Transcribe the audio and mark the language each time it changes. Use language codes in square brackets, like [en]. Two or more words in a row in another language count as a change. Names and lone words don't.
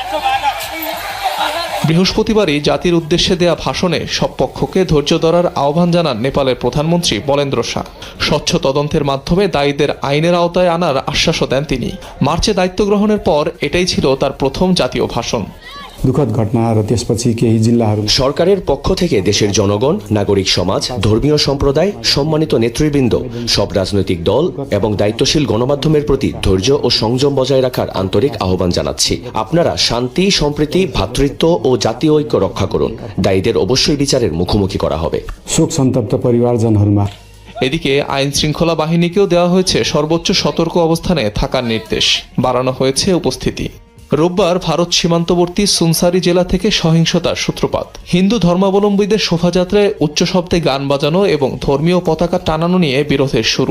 [bn] বৃহস্পতিবারই জাতির উদ্দেশ্যে দেয়া ভাষণে সব পক্ষকে ধৈর্য ধরার আহ্বান জানান নেপালের প্রধানমন্ত্রী বলেন্দ্র শাহ। স্বচ্ছ তদন্তের মাধ্যমে দায়ীদের আইনের আওতায় আনার আশ্বাসও দেন তিনি। মার্চে দায়িত্ব গ্রহণের পর এটাই ছিল তার প্রথম জাতীয় ভাষণ। [ne] दुखद घटना र त्यसपछि केही जिल्लाहरू [bn] সরকারের পক্ষ থেকে দেশের জনগণ, নাগরিক সমাজ, ধর্মীয় সম্প্রদায়, সম্মানিত নেতৃবৃন্দ, সব রাজনৈতিক দল এবং দায়িত্বশীল গণমাধ্যমের প্রতি ধৈর্য ও সংযম বজায় রাখার আন্তরিক আহ্বান জানাচ্ছি। আপনারা শান্তি, সম্প্রীতি, ভ্রাতৃত্ব ও জাতীয় ঐক্য রক্ষা করুন। দায়ীদের অবশ্যই বিচারের মুখোমুখি করা হবে। [ne] शोक सन्तप्त परिवारजनहरूमा [bn] এদিকে আইন শৃঙ্খলা বাহিনীকেও দেওয়া হয়েছে সর্বোচ্চ সতর্ক অবস্থানে থাকার নির্দেশ। বাড়ানো হয়েছে উপস্থিতি। রোববার ভারত সীমান্তবর্তী সুনসারি জেলা থেকে সহিংসতার সূত্রপাত। হিন্দু ধর্মাবলম্বীদের শোভাযাত্রায় উচ্চ শব্দে গান বাজানো এবং ধর্মীয় পতাকা টানানো নিয়ে বিরোধের শুরু।